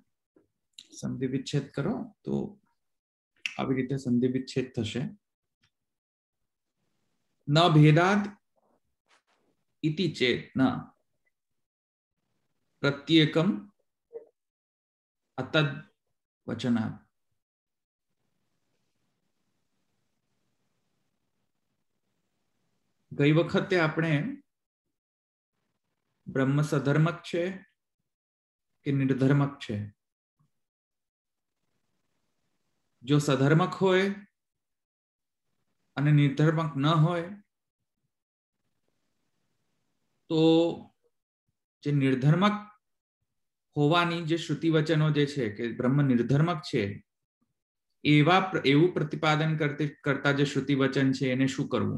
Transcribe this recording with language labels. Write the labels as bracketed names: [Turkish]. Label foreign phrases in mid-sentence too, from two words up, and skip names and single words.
[Hindi] संधि विच्छेद करो तो [Gujarati] આવી રીતે સંધિ વિચ્છેદ થશે. [Sanskrit] ન ભેદાદ इति चेत न प्रत्येकम अतद्वचनात्. [Gujarati] ગઈ વખતે આપણે બ્રહ્મ સધર્મક છે કે નિર્ધર્મક છે? જો સધર્મક હોય અને નિર્ધર્મક ન હોય તો જે નિર્ધર્મક હોવાની જે શ્રુતિ વચનો જે છે કે બ્રહ્મ નિર્ધર્મક છે એવું પ્રતિપાદન કરતા જે શ્રુતિ વચન છે એને શું કરવું?